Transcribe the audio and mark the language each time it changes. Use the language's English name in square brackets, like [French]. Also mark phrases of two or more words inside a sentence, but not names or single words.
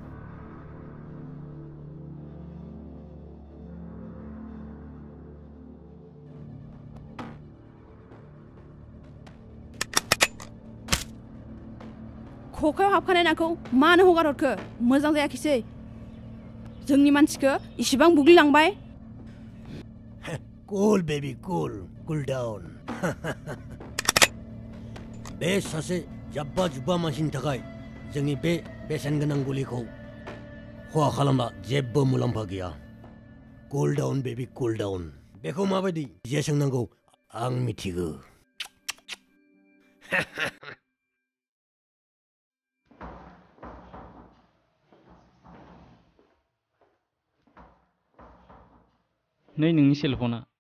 [Bodo] खखायाव हाबखानाय नाखौ मानो हगार हरखो मोजां जायाखैसै जोंनि मानसिखौ इसिबां बुग्लिलांबाय [English] Cool baby cool down [Bodo] बे सासे जाब्बा जुब्बा मानसिनि थाखाय जोंनि बे बेसेन गोनां गुलिखौ खहा खालामबा जेबो मुलाम्फा गैया [English] cool down baby cool down [Bodo] बेखौ माबायदि जे सोंनांगौ आं मिथिगौ नै नोंनि सेलफना